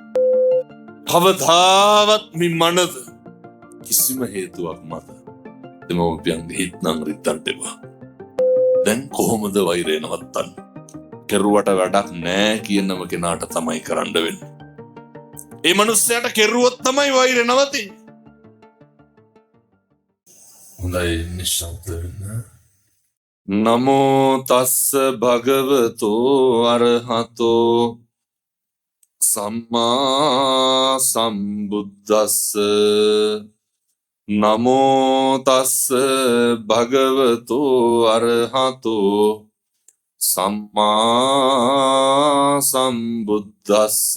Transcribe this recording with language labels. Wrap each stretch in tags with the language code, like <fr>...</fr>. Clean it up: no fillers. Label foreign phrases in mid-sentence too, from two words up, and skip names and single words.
<si>කවදාවත් මේ මනද කිසිම හේතුවක් මත දෙමව්පියන්ගේ හිත් නම් රිද්දන්න එපා. දැන් කොහොමද වෛරය නවත්තන්නේ? කෙරුවට වැඩක් නෑ කියනම කෙනාට තමයි කරන්න වෙන්නේ. ඒ මනුස්සයාට කෙරුවොත් තමයි වෛරය නවතින්නේ. හොඳයි නිශ්ශබ්ද වෙන්න.</si> <pi>නමෝ තස්ස භගවතෝ අරහතෝ සම්මා සම්බුද්දස්ස. නමෝ තස්ස භගවතෝ අරහතෝ සම්මා සම්බුද්දස්ස.</pi>